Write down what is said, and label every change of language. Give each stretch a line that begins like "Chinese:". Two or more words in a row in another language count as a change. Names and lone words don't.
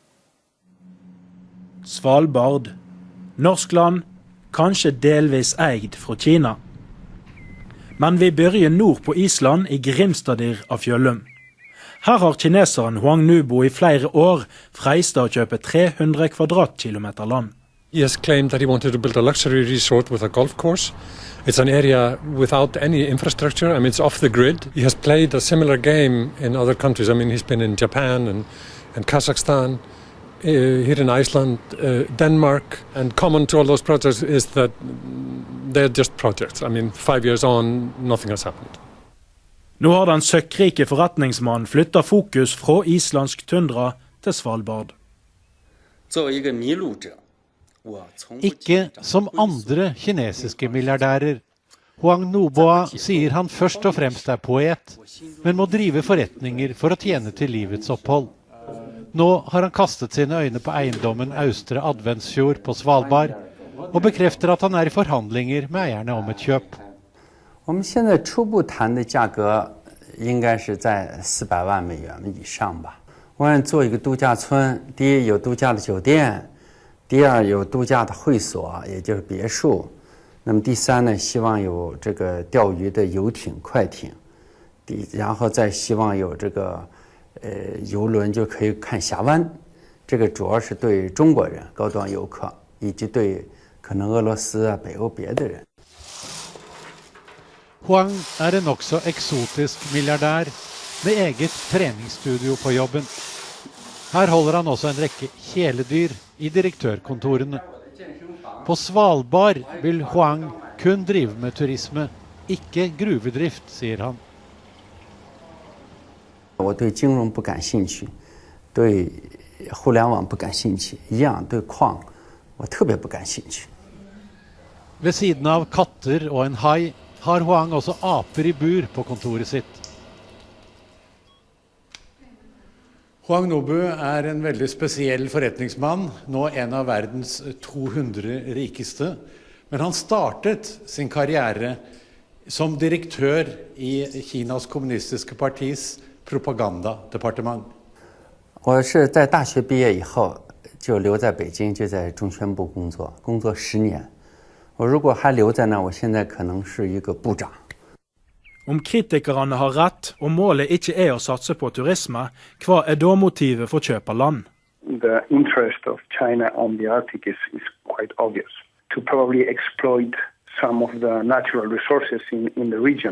Norwegian: Svalbard, norsk land, kanskje delvis eid fra Kina. Men vi begynner nord på Island i Grimstadir av Fjöllum. Her har kineseren Huang Nubo i flere år freistet å kjøpe 300 kvadratkilometer land.
English: He has claimed that he wanted to build a luxury resort with a golf course. It's an area without any infrastructure. I mean, it's off the grid. He has played a similar game in other countries. I mean, he's been in Japan and Kazakhstan, here in Iceland, Denmark. And common to all those projects is that they're just projects. I mean, 5 years on, nothing has happened.
Norwegian: Nå har den søkkrike forretningsmannen flyttet fokus fra islandsk tundra til Svalbard. Ikke som andre kinesiske milliardærer. Huang Nuboa sier han først og fremst er poet, men må drive forretninger for å tjene til livets opphold. Nå har han kastet sine øyne på eiendommen Austre Adventsfjord på Svalbard, og bekrefter at han er i forhandlinger med eierne om et kjøp.
Chinese: 我们现在初步谈的价格应该是在400万美元以上吧。我想做一个度假村，第一有度假的酒店，第二有度假的会所，也就是别墅。那么第三呢，希望有这个钓鱼的游艇、快艇，然后再希望有这个游轮就可以看峡湾。这个主要是对中国人、高端游客，以及对可能俄羅斯啊、北欧别的人。
Norwegian: Huang er en nokså eksotisk milliardær med eget treningsstudio på jobben. Her holder han også en rekke kjæledyr i direktørkontorene. På Svalbard vil Huang kun drive med turisme, ikke gruvedrift, sier han.
Chinese: 我对金融不感興趣，对互聯網不感興趣，一樣對礦我特別不感興趣。
Norwegian: Ved siden av katter og en hai har Huang også aper i bur på kontoret sitt. Huang Nubo er en veldig spesiell forretningsmann, nå en av verdens 200 rikeste. Men han startet sin karriere som direktør i Kinas kommunistiske partis propagandadepartement.
Chinese: 我是在大学毕业以后就留在北京，就在中宣部工作10年。 Og 如果還留在那，我現在可能是一個部長。
Norwegian: Om kritikerne har rett, og målet ikke er å satse på turisme, hva er da motivet for kjøp av land?
English: The interest of China on the Arctic is quite obvious. To probably exploit some of the natural resources in the region.